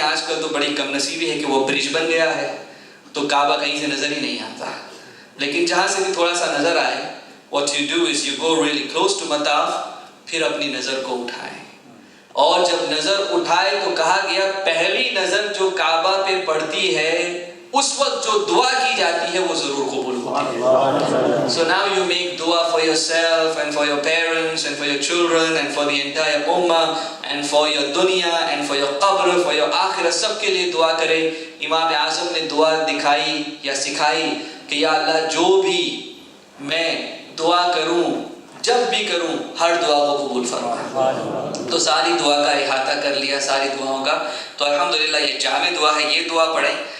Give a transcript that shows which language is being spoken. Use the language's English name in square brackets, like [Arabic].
[Urdu] آج کل تو بڑی کم نصیبی ہے کہ وہ برج بن گیا ہے تو کعبہ کہیں سے نظر ہی نہیں آتا, لیکن جہاں سے بھی تھوڑا سا نظر آئے, [English] what you do is you go really close to [Urdu] مطاف, پھر اپنی نظر کو اٹھائیں. اور جب نظر اٹھائے تو کہا گیا پہلی نظر جو کعبہ پہ پڑتی ہے اس وقت جو دعا کی جاتی ہے وہ ضرور قبول ہوتی ہے. [English] So now you make dua for yourself and for your parents and for your children and for the entire ummah and for your dunya and for your qabr, for your آخرت, [Urdu] سب کے لیے دعا کرے. امام اعظم نے دعا دکھائی یا سکھائی کہ یا اللہ جو بھی میں دعا کروں, جب بھی کروں, ہر دعا کو قبول فرما. تو ساری دعا کا احاطہ کر لیا, ساری دعاؤں کا. تو الحمدللہ یہ جامع دعا ہے, یہ دعا پڑھیں.